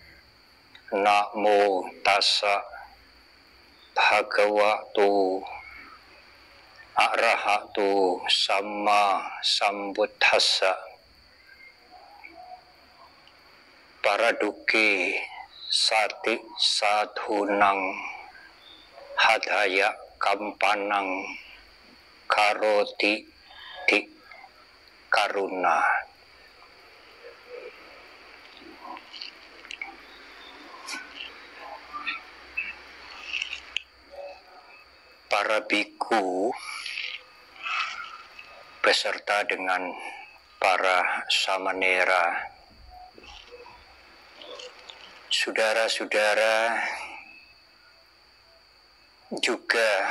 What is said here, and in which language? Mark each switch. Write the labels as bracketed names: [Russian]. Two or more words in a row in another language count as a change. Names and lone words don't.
[Pali] Namo tassa bhagavato arahato samma sambuddhassa. Paraduke sati sadhunang hadaya kampanang karoti di karuna. [Indonesian] Para biku beserta dengan para samanera, saudara-saudara, juga